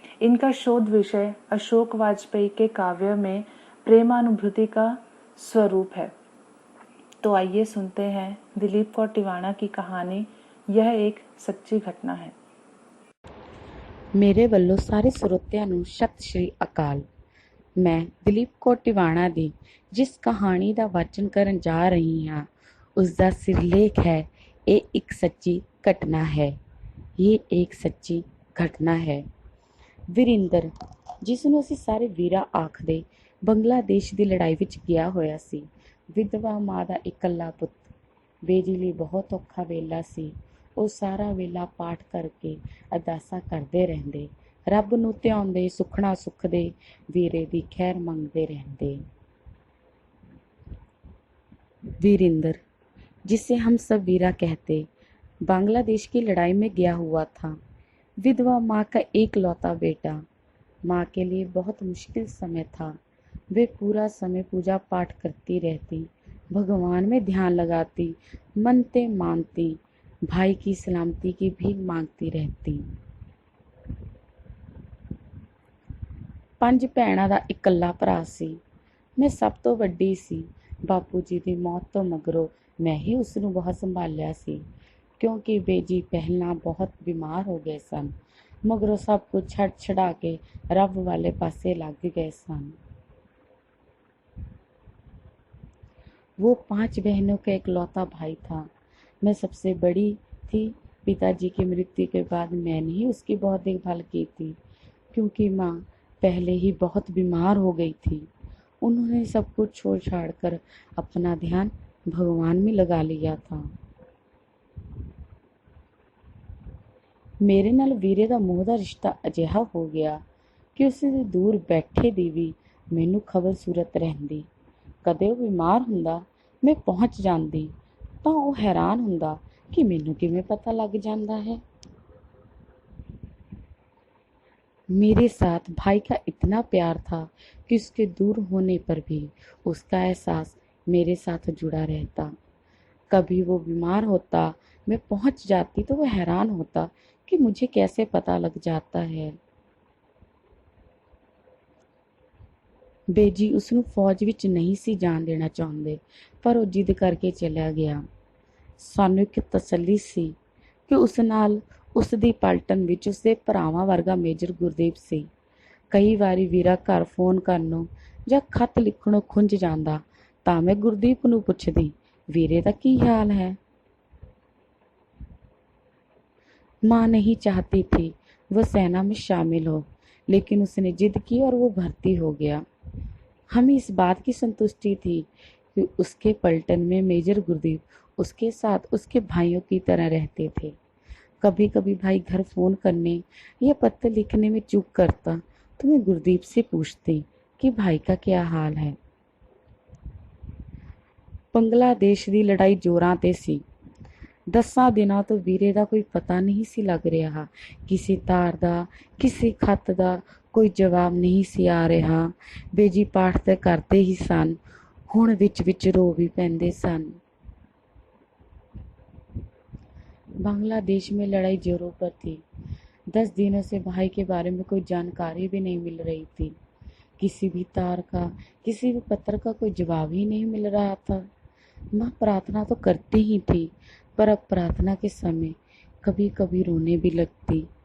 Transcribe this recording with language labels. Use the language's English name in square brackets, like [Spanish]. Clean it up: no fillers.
[Hindi] इनका शोध विषय अशोक वाजपेयी के काव्य में प्रेमानुभूति का स्वरूप है। तो आइए सुनते हैं दिलीप कौर टिवाणा की कहानी यह एक सच्ची घटना है। [Punjabi] ਮੇਰੇ ਵੱਲੋਂ ਸਾਰੇ ਸਰੋਤਿਆਂ ਨੂੰ ਸਤਿ ਸ਼੍ਰੀ ਅਕਾਲ। ਮੈਂ ਦਿਲੀਪ ਕੌਰ ਟਿਵਾਣਾ ਦੀ ਜਿਸ ਕਹਾਣੀ ਦਾ ਵਾਚਨ ਕਰਨ ਜਾ ਰਹੀ ਹਾਂ, ਉਸ ਦਾ ਸਿਰਲੇਖ ਹੈ ਇਹ ਇੱਕ ਸੱਚੀ ਘਟਨਾ ਹੈ। ਇਹ ਇੱਕ ਸੱਚੀ ਘਟਨਾ ਹੈ। ਵੀਰਿੰਦਰ, ਜਿਸ ਨੂੰ ਅਸੀਂ ਸਾਰੇ ਵੀਰਾ ਆਖਦੇ, ਬੰਗਲਾਦੇਸ਼ ਦੀ ਲੜਾਈ ਵਿੱਚ ਗਿਆ ਹੋਇਆ ਸੀ। ਵਿਧਵਾ ਮਾਂ ਦਾ ਇਕੱਲਾ ਪੁੱਤ। ਬੇਜੀ ਲਈ ਬਹੁਤ ਔਖਾ ਵੇਲਾ ਸੀ। ਉਹ ਸਾਰਾ ਵੇਲਾ ਪਾਠ ਕਰਕੇ ਅਰਦਾਸਾਂ ਕਰਦੇ ਰਹਿੰਦੇ, ਰੱਬ ਨੂੰ ਧਿਆਉਂਦੇ, ਸੁਖਣਾ ਸੁਖਦੇ, ਵੀਰੇ ਦੀ ਖੈਰ ਮੰਗਦੇ ਰਹਿੰਦੇ। [Hindi] वीरेंद्र, जिसे हम सब वीरा कहते, बांग्लादेश की लड़ाई में गया हुआ था। विधवा माँ का एक लौता बेटा। माँ के लिए बहुत मुश्किल समय था। वे पूरा समय पूजा पाठ करती रहती, भगवान में ध्यान लगाती, मनते मानती, भाई की सलामती की भीख मांगती रहती। [Punjabi] 5 ਭੈਣਾਂ ਦਾ ਇਕੱਲਾ ਭਰਾ ਸੀ। ਮੈਂ ਸਭ ਤੋਂ ਵੱਡੀ ਸੀ। ਬਾਪੂ ਜੀ ਦੀ ਮੌਤ ਤੋਂ ਮਗਰੋਂ ਮੈਂ ਹੀ ਉਸ ਨੂੰ ਬਹੁਤ ਸੰਭਾਲਿਆ ਸੀ, ਕਿਉਂਕਿ ਬੇਜੀ ਪਹਿਲਾਂ ਬਹੁਤ ਬਿਮਾਰ ਹੋ ਗਏ ਸਨ। ਮਗਰੋਂ ਸਭ ਕੁਝ ਛੱਡ ਛਡਾ ਕੇ ਰੱਬ ਵਾਲੇ ਪਾਸੇ ਲੱਗ ਗਏ ਸਨ। [Hindi] वो 5 बहनों का इकलौता भाई था। मैं सबसे बड़ी थी। पिताजी की मृत्यु के बाद मैंने ही उसकी बहुत देखभाल की थी, क्योंकि माँ पहले ही बहुत बीमार हो गई थी। उन्होंने सब कुछ छोड़ छाड़ कर अपना ध्यान भगवान में लगा लिया था। [Punjabi] ਮੇਰੇ ਨਾਲ ਵੀਰੇ ਦਾ ਮੋਹ ਦਾ ਰਿਸ਼ਤਾ ਅਜਿਹਾ ਹੋ ਗਿਆ ਕਿ ਉਸ ਦੇ ਦੂਰ ਬੈਠੇ ਦੀ ਵੀ ਮੈਨੂੰ ਖਬਰ ਸੂਰਤ ਰਹਿੰਦੀ। ਕਦੇ ਉਹ ਬਿਮਾਰ ਹੁੰਦਾ, ਮੈਂ ਪਹੁੰਚ ਜਾਂਦੀ ਤਾਂ ਉਹ हैरान ਹੁੰਦਾ कि ਮੈਨੂੰ ਕਿਵੇਂ [Hindi] पता लग जाता है। मेरे साथ भाई का इतना प्यार था कि उसके दूर होने पर भी उसका एहसास मेरे साथ जुड़ा रहता। कभी वो बीमार होता, मैं पहुंच जाती तो वो हैरान होता कि मुझे कैसे पता लग जाता है। [Punjabi] ਬੇਜੀ ਉਸਨੂੰ ਫੌਜ ਵਿੱਚ ਨਹੀਂ ਸੀ ਜਾਣ ਦੇਣਾ ਚਾਹੁੰਦੇ, ਪਰ ਉਹ ਜਿੱਦ ਕਰਕੇ ਚਲਿਆ ਗਿਆ। ਸਾਨੂੰ ਇੱਕ ਤਸੱਲੀ ਸੀ ਕਿ ਉਸ ਨਾਲ ਉਸ ਦੀ ਪਲਟਨ ਵਿੱਚ ਉਸਦੇ ਭਰਾਵਾਂ ਵਰਗਾ ਮੇਜਰ ਗੁਰਦੀਪ ਸੀ। ਕਈ ਵਾਰੀ ਵੀਰਾ ਘਰ ਫੋਨ ਕਰਨੋਂ ਜਾਂ ਖਤ ਲਿਖਣੋਂ ਖੁੰਝ ਜਾਂਦਾ ਤਾਂ ਮੈਂ ਗੁਰਦੀਪ ਨੂੰ ਪੁੱਛਦੀ, ਵੀਰੇ ਦਾ ਕੀ ਹਾਲ है। [Hindi] माँ नहीं चाहती थी वह सेना में शामिल हो, लेकिन उसने जिद की और वो भर्ती हो गया। हमें इस बात की संतुष्टि थी कि उसके पलटन में मेजर गुरदीप उसके साथ उसके भाइयों की तरह रहते थे। कभी कभी भाई घर फ़ोन करने या पत्र लिखने में चूक करता तो मैं गुरदीप से पूछती कि भाई का क्या हाल है। [Punjabi] ਬੰਗਲਾਦੇਸ਼ ਦੀ ਲੜਾਈ ਜ਼ੋਰਾਂ 'ਤੇ ਸੀ। 10 ਦਿਨਾਂ ਤੋਂ ਵੀਰੇ ਦਾ ਕੋਈ ਪਤਾ ਨਹੀਂ ਸੀ ਲੱਗ ਰਿਹਾ। ਕਿਸੇ ਤਾਰ ਦਾ, ਕਿਸੇ ਖੱਤ ਦਾ ਕੋਈ ਜਵਾਬ ਨਹੀਂ ਸੀ ਆ ਰਿਹਾ। ਬੇਜੀ ਪਾਠ ਤਾਂ ਕਰਦੇ ਹੀ ਸਨ, ਹੁਣ ਵਿੱਚ ਰੋ ਵੀ ਪੈਂਦੇ ਸਨ। [Hindi] बांग्लादेश में लड़ाई जोरों पर थी। 10 दिनों से भाई के बारे में कोई जानकारी भी नहीं मिल रही थी। किसी भी तार का, किसी भी पत्र का कोई जवाब ही नहीं मिल रहा था। माँ प्रार्थना तो करती ही थी, पर अब प्रार्थना के समय कभी कभी रोने भी लगती।